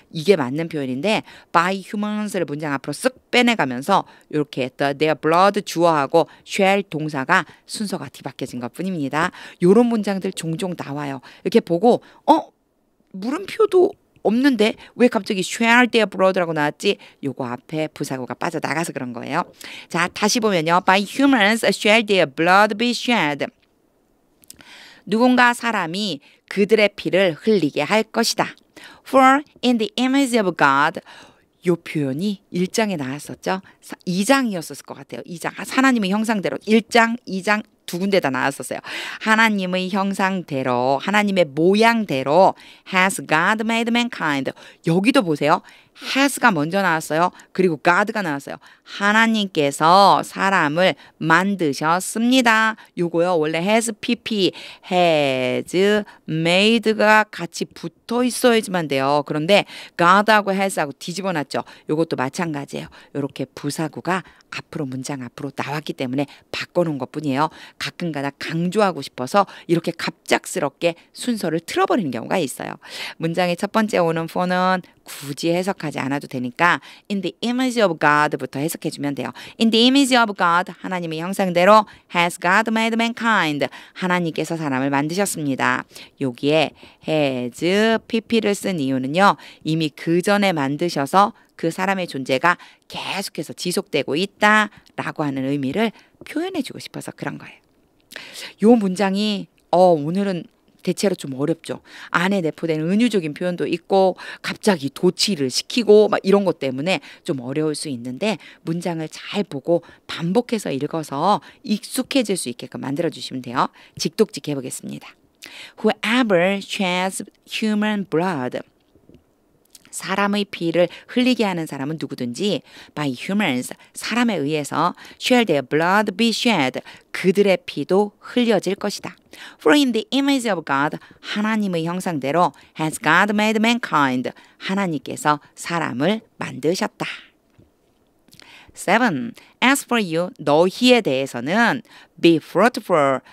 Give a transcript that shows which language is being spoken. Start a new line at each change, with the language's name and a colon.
Korean: 이게 맞는 표현인데 by humans를 문장 앞으로 쓱 빼내가면서 이렇게 their blood 주어하고 shall 동사가 순서가 뒤바뀌어진 것뿐입니다. 이런 문장들 종종 나와요. 이렇게 보고 물음표도 없는데 왜 갑자기 share their blood라고 나왔지? 요거 앞에 부사구가 빠져나가서 그런 거예요. 자, 다시 보면요.
English: By humans shall their blood be shed.
Korean: 누군가 사람이 그들의 피를 흘리게 할 것이다.
English: For in the image of God.
Korean: 요 표현이 1장에 나왔었죠. 2장이었을 것 같아요. 2장. 하나님의 형상대로 1장, 2장 두 군데 다 나왔었어요. 하나님의 형상대로, 하나님의 모양대로
English: has God made mankind.
Korean: 여기도 보세요. has가 먼저 나왔어요. 그리고 God가 나왔어요. 하나님께서 사람을 만드셨습니다. 요거요. 원래 has pp, has made가 같이 붙어 있어야지만 돼요. 그런데 God하고 has하고 뒤집어 놨죠. 요것도 마찬가지예요. 요렇게 부사구가 앞으로 문장 앞으로 나왔기 때문에 바꿔놓은 것뿐이에요. 가끔가다 강조하고 싶어서 이렇게 갑작스럽게 순서를 틀어버리는 경우가 있어요. 문장의 첫 번째 오는 for는 굳이 해석하지 않아도 되니까
English: in the image of God
Korean: 부터 해석해주면 돼요.
English: in the image of God,
Korean: 하나님의 형상대로
English: has God made mankind.
Korean: 하나님께서 사람을 만드셨습니다. 여기에 has, pp를 쓴 이유는요. 이미 그 전에 만드셔서 그 사람의 존재가 계속해서 지속되고 있다라고 하는 의미를 표현해주고 싶어서 그런 거예요. 요 문장이 오늘은 대체로 좀 어렵죠. 안에 내포된 은유적인 표현도 있고 갑자기 도치를 시키고 막 이런 것 때문에 좀 어려울 수 있는데 문장을 잘 보고 반복해서 읽어서 익숙해질 수 있게끔 만들어주시면 돼요. 직독직 해보겠습니다.
English: Whoever sheds human blood.
Korean: 사람의 피를 흘리게 하는 사람은 누구든지
English: by humans,
Korean: 사람에 의해서
English: shall their blood be shed.
Korean: 그들의 피도 흘려질 것이다.
English: For in the image of God,
Korean: 하나님의 형상대로
English: has God made mankind.
Korean: 하나님께서 사람을 만드셨다. 7.
English: As for you,
Korean: 너희에 대해서는
English: be fruitful.